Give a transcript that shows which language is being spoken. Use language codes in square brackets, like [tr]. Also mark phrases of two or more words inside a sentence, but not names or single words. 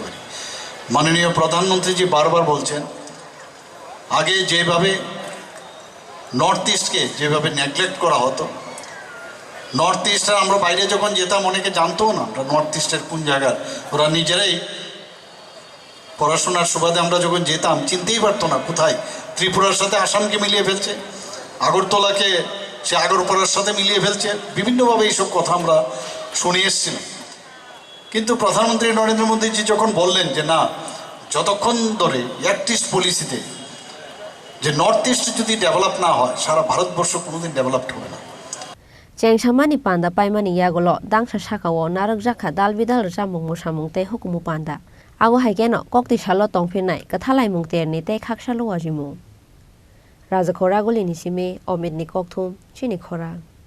[bn] পারি মাননীয় প্রধানমন্ত্রীজি বারবার বলছেন আগে যেভাবে নর্থ ইস্টকে যেভাবে নেগলেক্ট করা হতো নর্থ ইস্টের আমরা বাইরে যখন যেতাম অনেকে জানতো না আমরা নর্থ ইস্টের কোন জায়গার, ওরা নিজেরাই পড়াশোনার সুবাদে আমরা যখন যেতাম চিনতেই পারতো না কোথায় ত্রিপুরার সাথে আসামকে মিলিয়ে ফেলছে, আগরতলাকে সে আগরপাড়ার সাথে মিলিয়ে ফেলছে, বিভিন্নভাবে এইসব কথা আমরা শুনে এসেছিলাম। কিন্তু প্রধানমন্ত্রী নরেন্দ্র মোদীজি যখন বললেন যে না, যতক্ষণ ধরে অ্যাক্ট ইস্ট পলিসিতে যে নর্থ ইস্ট যদি ডেভেলপ না হয় সারা ভারতবর্ষ কোনোদিন ডেভেলপড হবে না। [trp] Chengsamani panda paimani yagolo dangsa sakawo na Rwjakha dalbidal jamung musamung te hukumu panda. Ago haikeno kokti shalo tongphinai Kwthalaimung terni te khaksalo wajimung. Rajakhor Agulini sime Thwng Chini Khorang.